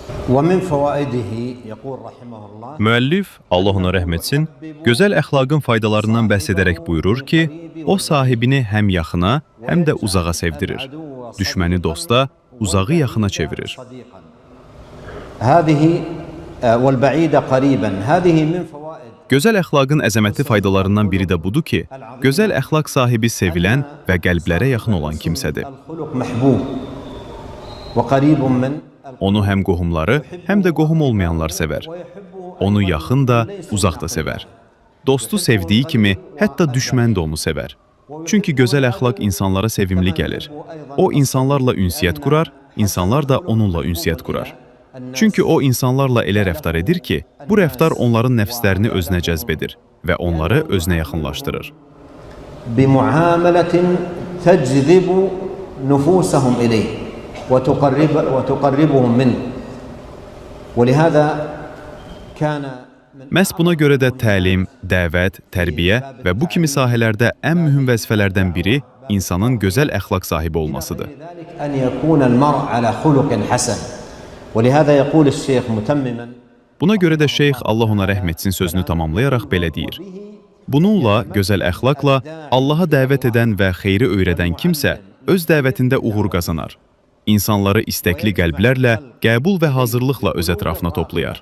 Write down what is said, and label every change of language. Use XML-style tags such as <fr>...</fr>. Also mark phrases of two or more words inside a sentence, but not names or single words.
<ar>ومن فوائده يقول رحمه الله</ar> <az>Müəllif, Allah ona rəhm etsin, gözəl əxlaqın faydalarından bəhs edərək buyurur ki, o sahibini həm yaxına, həm də uzağa sevdirir. Düşməni dosta, uzağı yaxına çevirir.</az> <ar>هذه والبعيد قريبا هذه من فوائد</ar> <az>Gözəl əxlaqın əzəmətli faydalarından biri də budur ki, gözəl əxlaq sahibi sevilən və qəlblərə yaxın olan kimsədir.</az> <ar>الخلق محبوب وقريب من</ar> <az>Onu həm qohumları, həm də qohum olmayanlar sevər. Onu yaxın da, uzaq da sevər. Dostu sevdiyi kimi, hətta düşmən də onu sevər. Çünki gözəl əxlaq insanlara sevimli gəlir. O, insanlarla ünsiyyət qurar, insanlar da onunla ünsiyyət qurar. Çünki o, insanlarla elə rəftar edir ki, bu rəftar onların nəfslərini özünə cəzb edir və onları özünə yaxınlaşdırır.</az> <ar>بمعاملة تجذب نفوسهم إليه وتقربهم منه ولهذا كان</ar> <az>Məhz buna görə də təlim, dəvət, tərbiyə və bu kimi sahələrdə ən mühüm vəzifələrdən biri insanın gözəl əxlaq sahibi olmasıdır.</az> <ar>أن يكون المرء على خلق حسن ولهذا يقول الشيخ متمما</ar> <az>Buna görə də şeyx Allah ona rəhm etsin sözünü tamamlayaraq belə deyir. Bununla, gözəl əxlaqla Allaha dəvət edən və xeyri öyrədən kimsə öz dəvətində uğur qazanar. İnsanları istəkli qəlblərlə, qəbul və hazırlıqla öz ətrafına toplayar.</az>